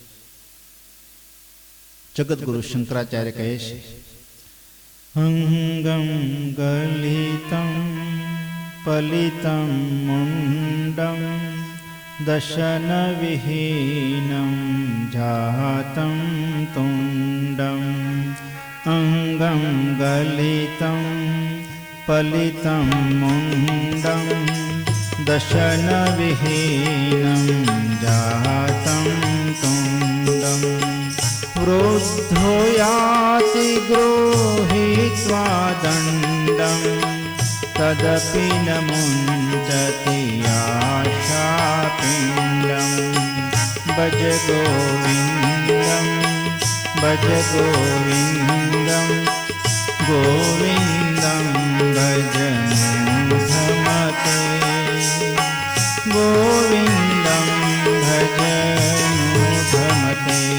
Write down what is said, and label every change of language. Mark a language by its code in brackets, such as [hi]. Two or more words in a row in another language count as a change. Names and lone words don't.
[gu] જગતગુરુ શંકરાચાર્ય કહે છે, [sa] અંગમ ગલિતમ પલિતમ મુંડમ દશન વિહીનમ જાતમ તુંડમ. અંગમ ગલિતમ પલિતમ મુંડમ દશન વિહીનમ જાતમ તુંડમ. वृद्धो याति गृहीत्वा दण्डं तदपि न मुञ्चति आशापिण्डं भज गोविन्दं भज गोविन्दं गोविन्दं भज मूढमते गोविन्दं भज मूढमते